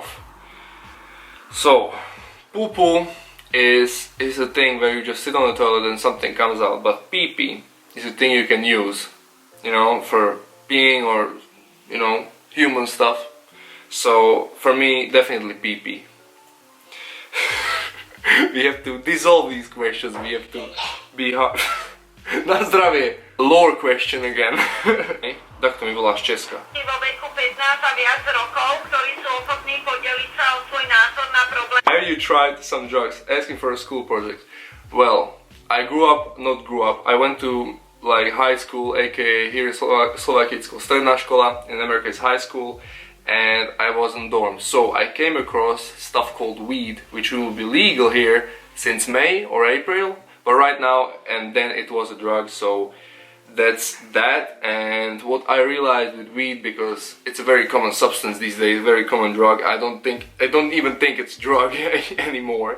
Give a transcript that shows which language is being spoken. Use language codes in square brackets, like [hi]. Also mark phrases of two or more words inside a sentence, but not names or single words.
[en] So poo poo is a thing where you just sit on the toilet and something comes out, but pee pee is a thing you can use, you know, for peeing or, you know, human stuff. So for me, definitely pee pee. We have to dissolve these questions. We have to be hard. [sk] Na zdravie. [en] Lore question again. [sk] Tak to mi voláš Česka. Vo veku 15 a viac rokov, ktorí sú ochotní podeliť sa o svoj názor na problém. [en] Have you tried some drugs? Asking for a school project. Well, I went to like high school, aka here in Slovakia it's called [sk] stredná škola, [en] in America it's high school, and I was in dorm. So I came across stuff called weed, which will be legal here since May or April, but right now, and then it was a drug, so that's that. And what I realized with weed, because it's a very common substance these days, very common drug, I don't even think it's drug anymore.